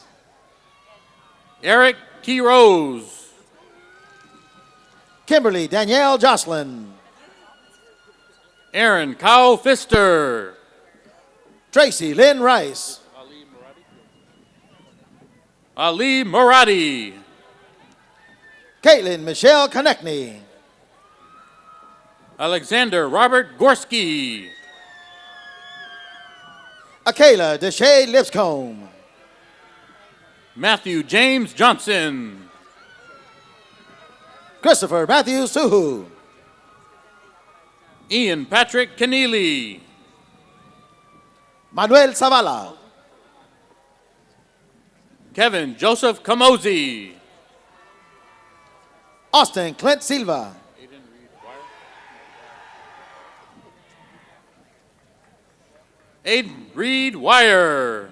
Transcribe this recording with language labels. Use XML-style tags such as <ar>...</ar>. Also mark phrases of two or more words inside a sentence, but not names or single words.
<en>Eric Key Rose. Kimberly Danielle Jocelyn. Aaron Kyle Pfister. Tracy Lynn Rice. Ali Muradi. Caitlin Michelle Konechny. Alexander Robert Gorski. Akela Deshay Lipscomb. Matthew James Johnson. Christopher Matthew Suhu. Ian Patrick Keneally. Manuel Zavala. Kevin Joseph Kamosi. Austin Clint Silva. Aiden Reed Wire.</en>